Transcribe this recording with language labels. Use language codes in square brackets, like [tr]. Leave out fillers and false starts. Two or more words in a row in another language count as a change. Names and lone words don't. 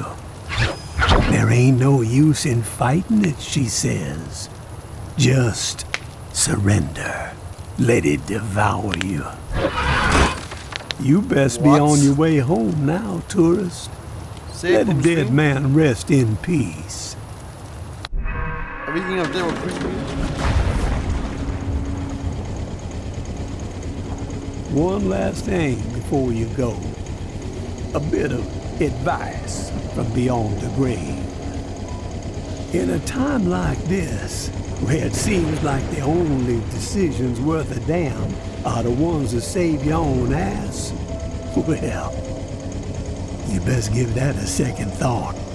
[en] There ain't no use in fighting it, she says. Just surrender. Let it devour you. You best be What? on your way home now, tourist. [no] se [en] Let [no] på [en] the dead [no] musikken. [en] man rest in peace. [no] Er vi ikke enige om det var creepy? [en] One last thing before you go. A bit of advice from beyond the grave. In a time like this, where it seems like the only decisions worth a damn are the ones that save your own ass, well, you best give that a second thought.